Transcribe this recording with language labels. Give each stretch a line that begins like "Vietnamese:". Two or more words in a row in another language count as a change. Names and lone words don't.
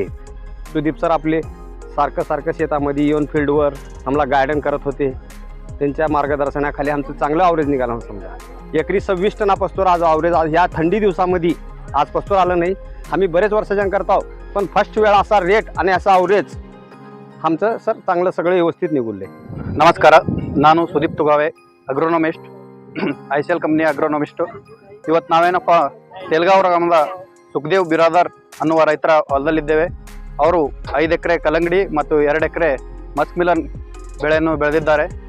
Marathi: सुदीप सर आपले सारखं शेतामध्ये येऊन फील्डवर आम्हाला गार्डन करत होते. त्यांच्या मार्गदर्शनाखाली आमचं चांगलं ॲव्हरेज निघालं. समजा एकरी 26 टना पस्तोर आज ॲव्हरेज आज ह्या थंडी दिवसामध्ये आज पस्तोर आलं नाही. आम्ही बरेच वर्षाच्या करतो, पण फर्स्ट वेळा असा रेट आणि असा ॲव्हरेज आमचं सर चांगलं सगळं व्यवस्थित निघुले.
Kannada: ನಮಸ್ಕಾರ, ನಾನು ಸುದೀಪ್ ತುಗಾವೆ, ಅಗ್ರೋನಮಿಸ್ಟ್, ICL
English: company agronomist.
Kannada: ಇವತ್ತು ನಾವೇನಪ್ಪ ತೆಲಗಾಂವ್ ಗ್ರಾಮದ ಸುಖದೇವ್ ಬಿರಾದರ್ ಅನ್ನುವ ರೈತರ ಹೊಲದಲ್ಲಿದ್ದೇವೆ. ಅವರು 5 ಎಕರೆ ಕಲ್ಲಂಗಡಿ ಮತ್ತು 2 ಎಕರೆ ಮಸ್ಕ್ಮಿಲನ್ ಬೆಳೆಯನ್ನು ಬೆಳೆದಿದ್ದಾರೆ.